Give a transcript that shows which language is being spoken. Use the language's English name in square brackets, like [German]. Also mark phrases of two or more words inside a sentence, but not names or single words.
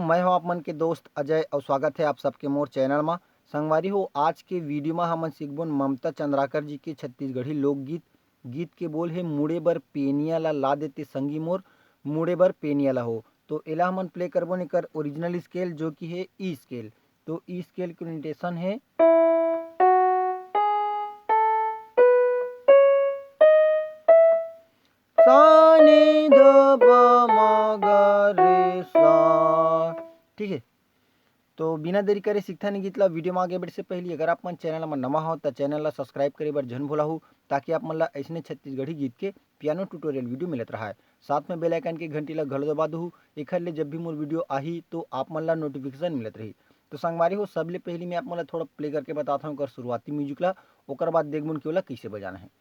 [Chhattisgarhi] मैं हूं आप मन के दोस्त अजय और स्वागत है आप सबके मोर चैनल में। संगवारी हो, आज के वीडियो में हमन सीखबोन ममता चंद्राकर जी के छत्तीसगढ़ी लोकगीत। गीत के बोल है मुड़े बर पेनिया ला देते संगी मोर, मुड़े बर पेनिया ला हो। तो एला हमन प्ले करबोन एकर [English] original scale [Chhattisgarhi] जो कि है [English] E scale. [Chhattisgarhi] तो [English] E scale [Chhattisgarhi] के नोटेशन है सा नी ध प म ग रे सा। ठीक है, तो बिना देरी करे सीखता नहीं गीत ला। वीडियो में आगे बढ़े से पहले अगर आप मन चैनल में नवा हो तो चैनल ला सब्सक्राइब करे बर जन भूलाहू, ताकि आप मन ला ऐसने छत्तीसगढ़ी गीत के [English] piano tutorial video [Chhattisgarhi] मिलत रहा है। साथ में [English] bell icon [Chhattisgarhi] के घंटी ला घलो दबा दहू, एखर ले जब भी मोर वीडियो आही तो आप मन ला नोटिफिकेशन मिलत रही। तो संगवारी हो, सबले पहले मैं आप मन ला थोड़ा प्ले करके बताता हूँ शुरुआती म्यूजिक ला, ओकर बाद देखबोन कि ओला कैसे बजाना है।